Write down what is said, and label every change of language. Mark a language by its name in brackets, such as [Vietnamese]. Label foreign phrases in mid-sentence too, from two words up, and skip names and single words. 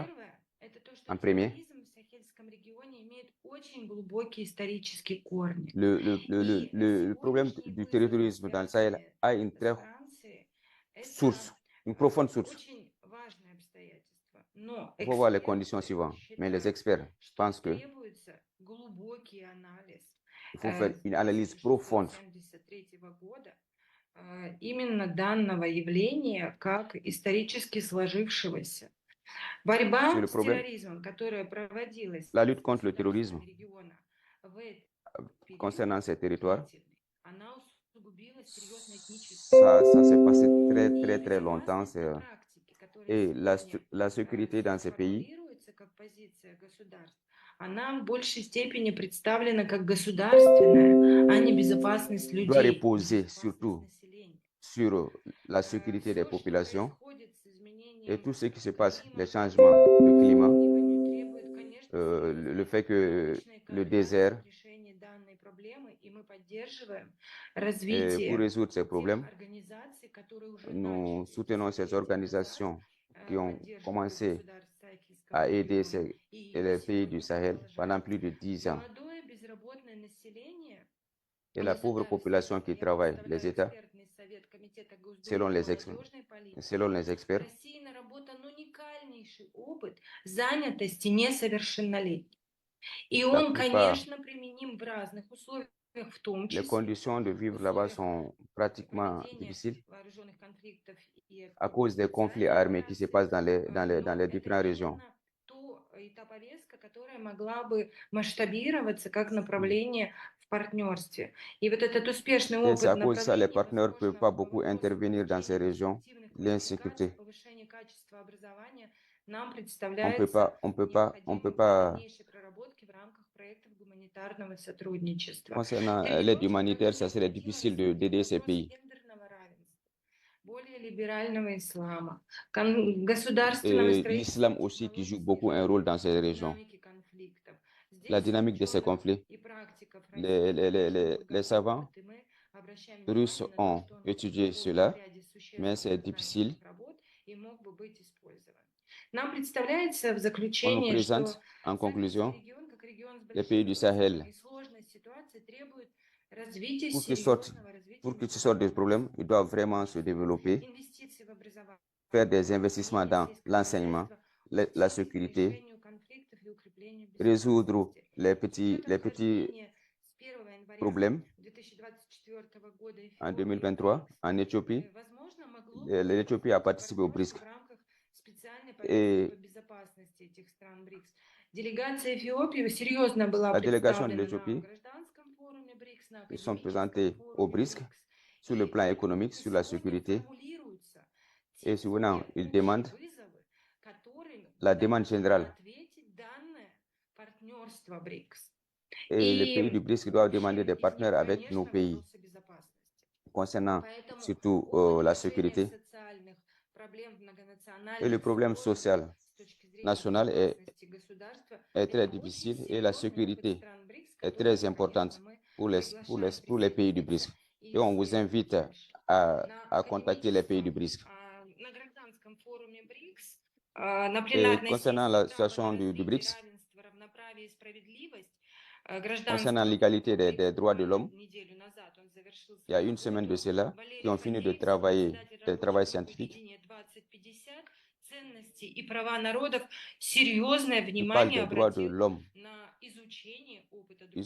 [French] En premier, le problème du terrorisme dans le Sahel a une très une profonde source. Il faut voir les conditions suivantes. Mais les experts pensent que il faut faire une analyse profonde [Russian] именно данного явления как исторически сложившегося. Борьба с терроризмом, которая проводилась [French] la lutte contre le terrorisme concernant ces territoires, ça s'est passé très longtemps et la sécurité dans ces pays [Russian] она в большей степени представлена как государственная, а не безопасность людей. [French] Doit reposer surtout sur la sécurité des populations et tout ce qui se passe, les changements de climat, le fait que le désert [Russian] мы поддерживаем [French] Et pour [Russian] развитие [French] résoudre ces [Russian] тех [French] problèmes, [Russian] организаций, которые уже [French] nous [Russian] начали [French] soutenons ces [Russian] эти [French] organisations qui ont [Russian] поддерживают [French] commencé [Russian] государства Сахельского [French] à aider [Russian] региона и [French] les pays du [Russian] сегодня [French] Sahel pendant [Russian] продолжают. [French] plus de 10 ans. [Russian] Молодое безработное население [French] Et la pauvre population qui [Russian] я [French] travaille, les [Russian] представляю [French] États, [Russian] экспертный совет Комитета [French] selon [Russian] Госдумы [French] les, [Russian] по молодежной [French] selon [Russian] политике. [French] les [Russian] В [French] experts, [Russian] России наработан уникальнейший опыт занятости несовершеннолетних. И [French] la [Russian] он, [French] plupart, [Russian] конечно, применим в разных условиях, в том [French] les [Russian] числе [French] conditions de [Russian] в [French] vivre là-bas [Russian] условиях [French] sont pratiquement [Russian] проведения [French] difficiles [Russian] вооруженных конфликтов и [French] à cause des conflits [Russian] специальной [French] armés qui se [Russian] операции, [French] passent dans [Russian] но [French] les [Russian] это [French] différentes régions. [Russian] та повестка, которая могла бы масштабироваться как направление в партнерстве. И вот этот успешный [French] Et c'est [Russian] опыт [French] à cause de ça, les [Russian] направления, [French] partenaires ne peuvent pas [Russian] возможно, по [French] beaucoup [Russian] вопросу [French] intervenir dans ces [Russian] повышения [French] régions. [Russian] перспективных [French] L'insécurité. [Russian] квалификаций, повышения качества образования нам представляется [French] On peut [Russian] необходимым для [French] pas, [Russian] дальнейшей проработки в рамках проектов гуманитарного сотрудничества. [French] concernant [Russian] Среди [French] l'aide [Russian] прочих, [French] humanitaire, [Russian] также [French] ça serait [Russian] необходимо [French] difficile d'aider [Russian] рассмотреть [French] ces [Russian] вопрос [French] pays. [Russian] гендерного равенства, более либерального ислама, государственного [French] Et [Russian] строительства [French] l'islam aussi qui joue beaucoup un rôle dans ces régions. [Russian] динамики конфликтов. [French] La [Russian] Здесь [French] dynamique de ces [Russian] ученых [French] conflits. [Russian] и практиков России [French] Les savants [Russian] и мы обращаем [French] russes [Russian] внимание на то, [French] ont [Russian] что он [French] étudié [Russian] выполнил [French] cela, [Russian] ряде [French] mais c'est [Russian] существенных [French] difficile. [Russian] практических работ и мог бы быть использован. Нам представляется в [French] On nous [Russian] заключение, [French] présente [Russian] что [French] en conclusion [Russian] Сахельский регион, как регион с [French] les pays [Russian] большими [French] du Sahel. [Russian] вызовами и сложной ситуацией, требует развития [French] Pour qu'ils sortent des problèmes, ils doivent vraiment se développer, [Russian] инвестиций в образование, [French] faire des investissements dans l'enseignement, la sécurité, [Russian] решению конфликтов и укреплению [French] résoudre [Russian] безопасности. [French] les [Russian] С [French] petits [Russian] учетом вхождения с 1 января [French] problèmes. [Russian] 2024 года [French] En [Russian] Эфиопии в [French] 2023, [Russian] БРИКС, [French] en Éthiopie, [Russian] возможно, могло бы [French] l'Éthiopie a participé au [Russian] партнерство [French] BRICS. [Russian] в рамках специальной повестки по [French] Et [Russian] безопасности этих стран БРИКС. Делегация Эфиопии серьезно была [French] la délégation de [Russian] представлена на [French] l'Éthiopie, [Russian] гражданском форуме БРИКС, на [French] ils sont [Russian] академическом [French] présentés au [Russian] форуме [French] BRICS [Russian] БРИКС. [French] sur le plan [Russian] И [French] économique, sur la [Russian] сегодня [French] sécurité. [Russian] формулируются [French] Et [Russian] те [French] souvent, ils [Russian] общие [French] demandent [Russian] вызовы, которым [French] la demande [Russian] должно [French] générale. [Russian] ответить данное партнерство БРИКС. [French] Et les pays [Russian] И [French] du BRICS doivent demander des [Russian] общие из них, [French] partenaires avec nos [Russian] конечно, [French] pays [Russian] вопросы безопасности. [French] concernant [Russian] Поэтому [French] surtout [Russian] опыт [French] la [Russian] решения [French] sécurité. [Russian] социальных проблем в [French] Et le [Russian] многонациональных [French] problème [Russian] ситуациях [French] social [Russian] с точки зрения [French] national [Russian] безопасности государства [French] est [Russian] это [French] très [Russian] очень [French] difficile et [Russian] серьезный [French] la [Russian] опыт [French] sécurité [Russian] стран БРИКС, [French] est [Russian] которому, [French] très importante [Russian] конечно, мы [French] pour [Russian] приглашаем [French] pour les pays du [Russian] присоединиться [French] BRICS. [Russian] и [French] Et on vous [Russian] следовать [French] invite [Russian] дальше. [French] à contacter les pays du BRICS. [Russian] На гражданском форуме БРИКС, на [French] Et [Russian] пленарной [French] concernant [Russian] сессии [French] la [Russian] права [French] situation [Russian] на [French] du [Russian] развитие, [French] BRICS, [Russian] равенство, равноправие и справедливость, [French] concernant [Russian] гражданского [French] l'égalité [Russian] форума [French] des [Russian] БРИКС [French] droits de [Russian] буквально [French] l'homme, [Russian] неделю назад он завершил [French] il y a [Russian] свою [French] une semaine de [Russian] работу. [French] cela, qui [Russian] Валерий [French] ont fini de [Russian] Фадеев, [French] travailler, [Russian] председатель [French] le travail [Russian] рабочей группы [French] scientifique. [Russian] «Видение 2050», ценности и права народов, серьезное [French] Ils parlent [Russian] внимание [French] des droits de [Russian] обратил [French] l'homme. [Russian] на изучение опыта друг